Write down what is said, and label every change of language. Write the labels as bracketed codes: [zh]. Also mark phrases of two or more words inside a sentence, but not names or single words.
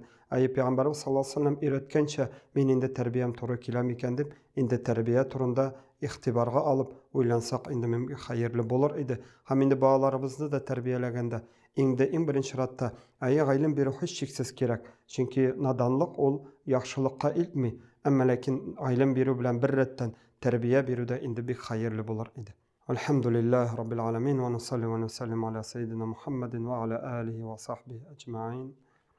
[tt] Пәйгамбәрбез [ar] صلى الله عليه وسلم [tt] өйрәткәнчә, мин инде тәрбиям туры килә микән дип, инде тәрбия турында игътибарга алып уйлансак инде мөмкин хәерле булыр иде. Һәм инде балаларыбызны да тәрбияләгәндә, иң беренче ратта гыйлем бирү һичшиксез кирәк. Чөнки наданлык ул яхшылыкка илтми, әмма ләкин гыйлем бирү белән бер рәттән тәрбия бирүдә инде бик хәерле булыр иде. [ar] الحمد لله رب العالمين ونصلي ونسلم على سيدنا محمد وعلى آله وصحبه أجمعين.